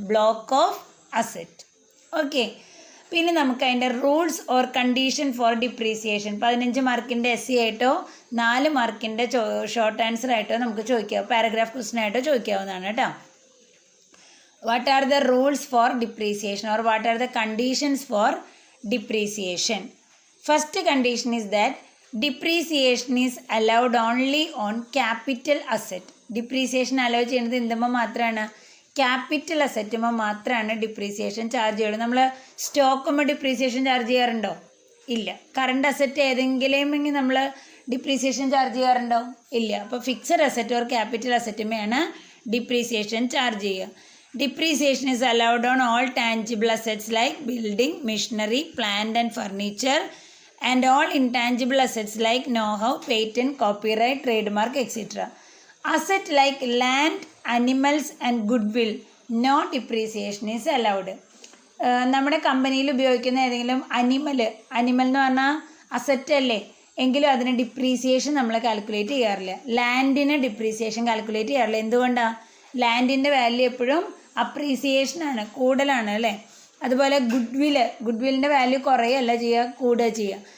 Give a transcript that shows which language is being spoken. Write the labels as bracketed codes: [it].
[ml] Block of asset. Okay, പിന്നെ നമുക്ക് അതിൻ്റെ [en] rules or condition for depreciation [ml] 15 മാർക്കിൻ്റെ SC ആയിട്ടോ 4 മാർക്കിൻ്റെ ഷോർട്ട് ആൻസർ ആയിട്ടോ നമുക്ക് ചോദിക്കാം. പാരഗ്രാഫ് ക്വസ്റ്റ്യൻ ആയിട്ടോ ചോദിക്കാവുന്നതാണ് കേട്ടോ. [en] What are the rules for depreciation or what are the conditions for depreciation? First condition is that depreciation is allowed only on capital asset. [ml] Depreciation allow ചെയ്യുന്നത് എന്തുമ്പോൾ മാത്രമാണ്? ക്യാപിറ്റൽ അസറ്റുമ്പോൾ മാത്രമാണ് depreciation charge ചെയ്യുള്ളൂ. നമ്മൾ സ്റ്റോക്കുമ്പോൾ depreciation charge ചെയ്യാറുണ്ടോ? ഇല്ല. Current asset ഏതെങ്കിലും നമ്മൾ depreciation charge ചെയ്യാറുണ്ടോ? ഇല്ല. അപ്പോൾ fixed asset or capital അസറ്റുമെയാണ് depreciation charge ചെയ്യുക. [en] Depreciation is allowed on all tangible assets like building, machinery, plant and furniture, and all intangible assets like know-how, patent, copyright, trademark, etc. Asset like land, animals and goodwill, no depreciation is allowed. [ml] നമ്മുടെ കമ്പനിയിൽ ഉപയോഗിക്കുന്ന ഏതെങ്കിലും animal എന്ന് പറഞ്ഞാൽ asset അല്ലേ, എങ്കിലും അതിന് depreciation നമ്മൾ കാൽക്കുലേറ്റ് ചെയ്യാറില്ല. ലാൻഡിന് ഡിപ്രീസിയേഷൻ കാൽക്കുലേറ്റ് ചെയ്യാറില്ല. എന്തുകൊണ്ടാണ്? ലാൻഡിൻ്റെ വാല്യൂ എപ്പോഴും അപ്രീസിയേഷനാണ്, കൂടുതലാണ് അല്ലേ. അതുപോലെ ഗുഡ്വില്ലിൻ്റെ വാല്യൂ കുറയല്ല ചെയ്യുക, കൂടുക ചെയ്യുക.